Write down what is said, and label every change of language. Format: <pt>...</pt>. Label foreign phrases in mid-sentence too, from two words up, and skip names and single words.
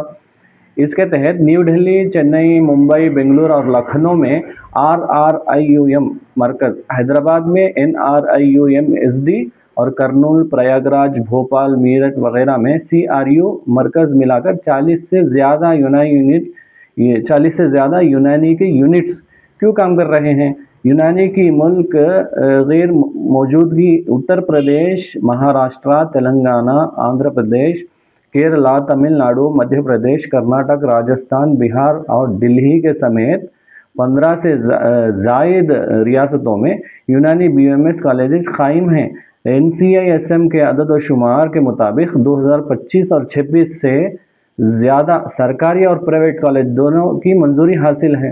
<ur>اس کے تحت نیو دہلی، چنئی، ممبئی، بنگلور اور لکھنؤ میں RRIUM مرکز، حیدرآباد میں NRIUM-SD اور کرنول، پریاگراج، بھوپال، میرٹھ وغیرہ میں CRU مرکز ملا کر 40 سے زیادہ یونانی کے یونٹس کیوں کام کر رہے ہیں؟ یونانی کی ملک غیر موجودگی اتر پردیش، مہاراشٹرا، تلنگانہ، آندھرا پردیش، کیرلا، تمل ناڈو، مدھیہ پردیش، کرناٹک، راجستھان، بہار اور دلی کے سمیت 15 سے زائد ریاستوں میں یونانی BMS کالجز قائم ہیں۔ NCISM کے عدد و شمار کے مطابق 2025 اور 26 سے زیادہ سرکاری اور پرائیویٹ کالج دونوں کی منظوری حاصل ہے۔</ur>